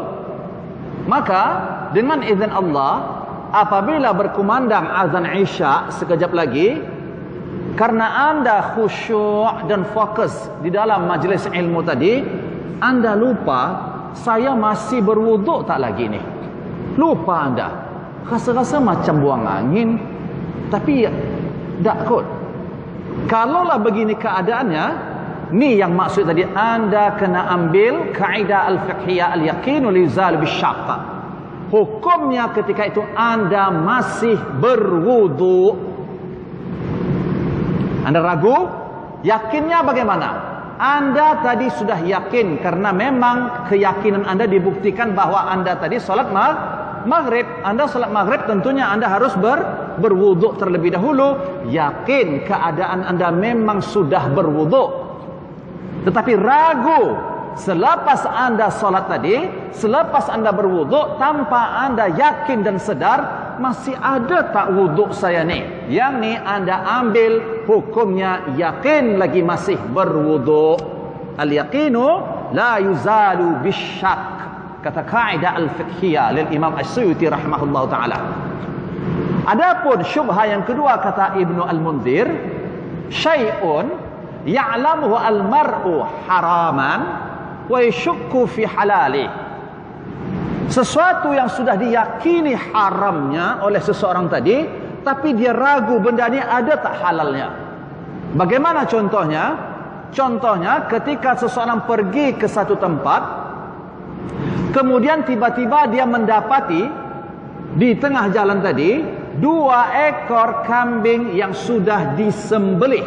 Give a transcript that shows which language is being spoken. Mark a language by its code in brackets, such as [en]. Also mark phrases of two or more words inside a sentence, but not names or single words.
[ms] Maka dengan izin Allah, apabila berkumandang azan Isya sekejap lagi, karena anda khusyuk dan fokus di dalam majlis ilmu tadi, Anda lupa saya masih berwuduk tak lagi ni. Lupa anda. Rasa-rasa macam buang angin. Tapi tak kot. Kalaulah begini keadaannya, ni yang maksud tadi, anda kena ambil kaidah [ar] الفقهية اليقين لا يزال بالشك. [ms] Hukumnya ketika itu anda masih berwuduk. Anda ragu? Yakinnya bagaimana? Anda tadi sudah yakin karena memang keyakinan anda dibuktikan bahwa anda tadi solat maghrib. Anda solat maghrib tentunya anda harus berwuduk terlebih dahulu. Yakin keadaan anda memang sudah berwuduk. Tetapi ragu selepas anda solat tadi, selepas anda berwuduk tanpa anda yakin dan sedar, masih ada tak wuduk saya ni? Yang ni anda ambil hukumnya yakin lagi masih berwuduk. [ar] اليقين لا يزال بالشك, [ms] kata kaidah [ar] الفقهية للإمام السيوطي رحمه الله تعالى. [ms] Adapun syubhah yang kedua, kata [ar] Ibnu Al-Munzir, شيء يعلمه المرء حراما ويشك في حلاله. [ms] Sesuatu yang sudah diyakini haramnya oleh seseorang tadi, tapi dia ragu benda ni ada tak halalnya. Bagaimana contohnya? Contohnya ketika seseorang pergi ke satu tempat, kemudian tiba-tiba dia mendapati di tengah jalan tadi 2 ekor kambing yang sudah disembelih.